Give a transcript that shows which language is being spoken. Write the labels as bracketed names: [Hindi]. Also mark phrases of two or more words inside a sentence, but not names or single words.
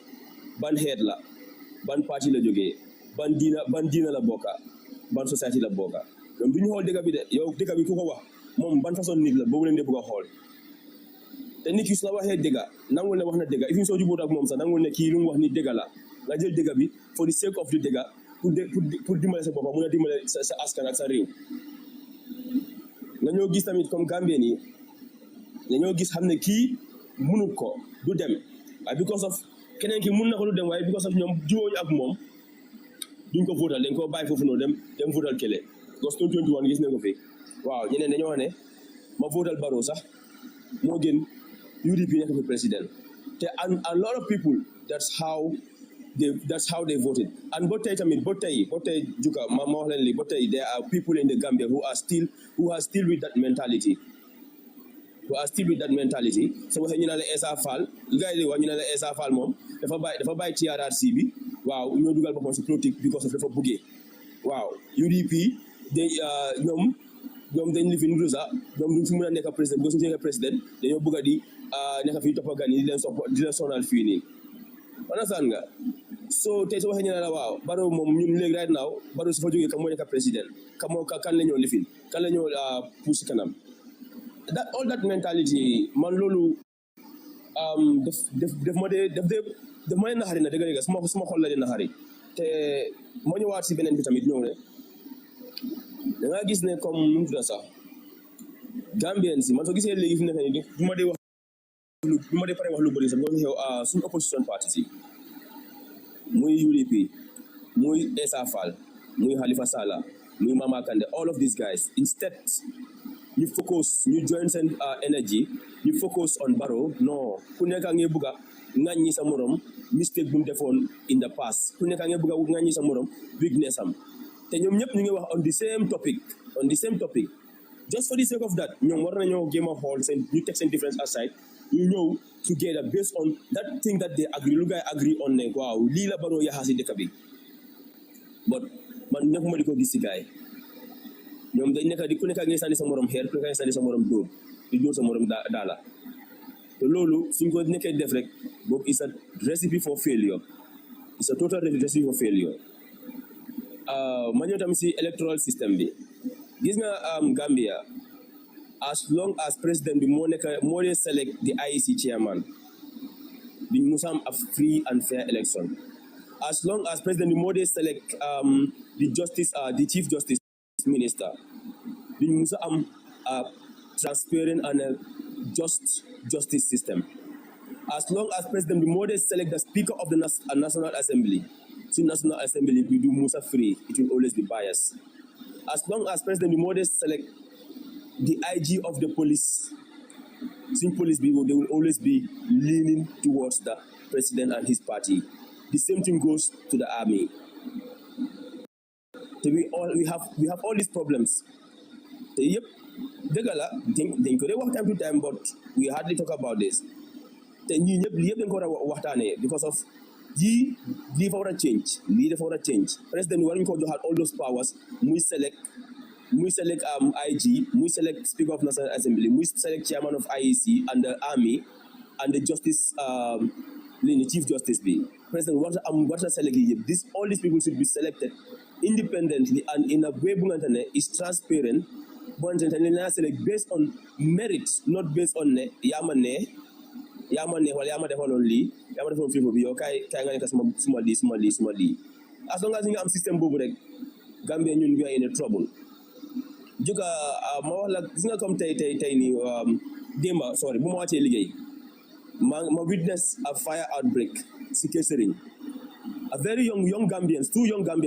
[Wolof] ban xeet la ban parti la jógee ban diina la bokka ban société la bokka donc du ñu xool dëgga bi de yow dëgga bi ku ko wax moom ban façon nit la boobu leen de bëgg a xool te nit ki su la waxee dëgga nangul ne wax na dëgga if soo jubóot ak moom sax nangul ne kii lu mu wax ni dëgga la nga jël dëgga bi [English] for the sake of the [Wolof] dëgga pour dimbale sa boppa mun a dimbale sa askan ak sa réew nga ñoo gis tamit comme Gambien yi dañoo gis xam ne kii mënut ko du dem waaye [English] because of [Wolof] keneen ki mun na ko du dem waaye [English] because of [Wolof] ñoom jiwooñu ak moom duñ ko votal dañ ko bàyyi foofu noonu dem votal kele because 2021 gis nañ ko fi waaw ñeneen dañoo wax ne ma votal Barrow sax moo gën UDP nekk fi président te [English] a lot of people that's how they voted [Wolof] and ba tey Juka ma wax leen li ba tey [English] there are people in the Gambia who are still with that mentality [Wolof] so waxee ñu ne la Essa Faal gars yi wax ñu ne la Essa Faal moom dafa bàyyi TRRC bi waaw ñoo dugal boppam si politique [English] because of [Wolof] dafa buggee waaw UDP ñoom ñoom dañ [English] live in [Wolof] Rusa ñoom duñ fi mën a nekk président boo suñu nekk président dañoo bëgg a di nekk fii toppa gan yi di leen sonal fii nii understand nga so tey su waxee ñu ne la waaw Barrow moom ñun léegi [English] right now [Wolof] Barrow su fa jógee kan moo nekk président kan la ñoo lifin kan la ñoo pousse kanam [English] all that mentality [Wolof] man loolu def ma dee naxari na dëgg-dëgg suma xol la di naxari te moo ñëwaat si beneen bi tamit ñëw ne da nga gis ne comme nu mu tudda sax Gambien si man soo gisee léegi fi mu nekk nii du ma dee pare wax lu bëri sax boo xew suñu [English] opposition parties [Wolof] yi muy UDP muy Essa Faal muy Halifa Sallah muy Mama Kandeh [English] all of these guys [Wolof] instead ñu focus ñu join seen energy ñu [English] focus on [Wolof] Barrow non ku nekk a ngi bëgg a ŋàññi sa morom mistake bu mu defoon [English] in the past [Wolof] ku nekk a ngi bëgg a ŋàññi sa morom weakness am te ñoom ñëpp ñu ngi wax [English] on the same topic just for the sake of that [Wolof] ñoom war nañoo jéem a xool seen ñu teg seen [English] difference aside [Wolof] ñu ñëw [English] together based on that thing that they agree [Wolof] lu guy agree on ne waaw lii la Barrow yaxaa si dëkk bi but man nekkuma di ko gis si gaay ñoom dañ nekk di ku nekk ngay sànni sa morom xeer ku nekk ngay sànni sa morom dóor di dóor sa morom daala te loolu suñ ko nekkee def rek boobu [English] is a recipe for failure it's a total recipe for failure [Wolof] ma ñëw tamit si [English] electoral system [Wolof] bi gis nga [English] Gambia as long as president [Wolof] bi moo dee [English] select the IEC chairman [Wolof] bi mu am [English] a free and fair election as long as president bi [Wolof] moo dee [English] select the chief justice minister [Wolof] bi mu am [English] a transparent and a just justice system as long as president [Wolof] bi moo dee [English] select the speaker of the national assembly so national assembly [Wolof] bi du musa [English] free it will always be biased as long as president [Wolof] bi moo dee [English] select the IG of the police since police people they will always be leaning towards the president and his party the same thing goes to the army so we have all these problems so yep [Wolof] dëgg la dañ ko dee wax [English] time to time but we hardly talk about this [Wolof] te ñii ñëpp lii yëpp dañ ko war a waxtaanee [English] because of [Wolof] lii dafa war a [English] change [Wolof] président bi war ñu ko joxaat [English] all those powers muy select IG muy select speaker of national assembly muy select chairman of IEC and the army and the justice chief justice bi president [Wolof] war a [English] select [Wolof] yi yëpp [English] all these people should be selected independently and in a way [Wolof] bu nga ne [English] is transparent [Wolof] bu nga ne [English] naa select based on merit not based on [Wolof] ne yaa ma neex wala yaa ma defaloon lii yaa ma defaloon fii bi yow kaay nga nekk suma lii as long as ñu nga am système boobu rek Gambia ñun [English] we are in a trouble [Wolof] juga ma wax la gis nga comme tey nii démba sorry bu ma wàccee liggéey ma [English] witness a fire outbreak [Wolof] si Kesering [English] a very young Gambians, 2 young Gambians